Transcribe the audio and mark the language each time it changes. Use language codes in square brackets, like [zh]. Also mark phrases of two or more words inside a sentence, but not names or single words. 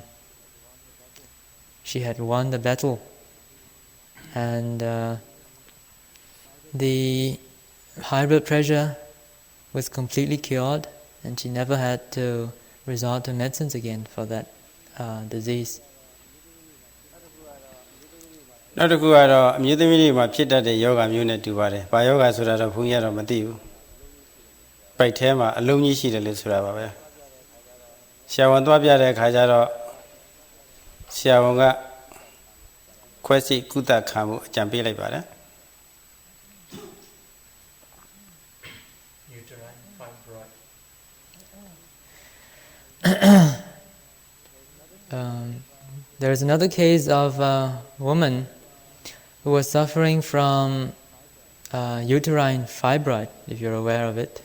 [en] She had won the battle, and the high blood pressure was completely cured, and she never had to resort to medicines again for that disease. [my] နောက်တစ်ခုကတော့အမျိုးသမီးတွေမှာဖြစ်တတ်တဲ့ယောဂမျိုးနဲ့တူပါတယ်။ဘာယောဂဆိုတာတော့ဘုန်းကြီးကတော့မသိဘူး။ပိုက်ထဲမှာအလုံးကြီးရှိတယ်လို့ဆိုတာပါပဲ။ဆရာဝန်သွားပြတဲ့အခါကျတော့ဆရာဝန်ကခွဲစိတ်ကုသခံမှုအကြံပေးလိုက်ပါတယ်။ [en] Uterine fibroid. There is another case of a woman who was suffering from uterine fibroid, if you're aware of it.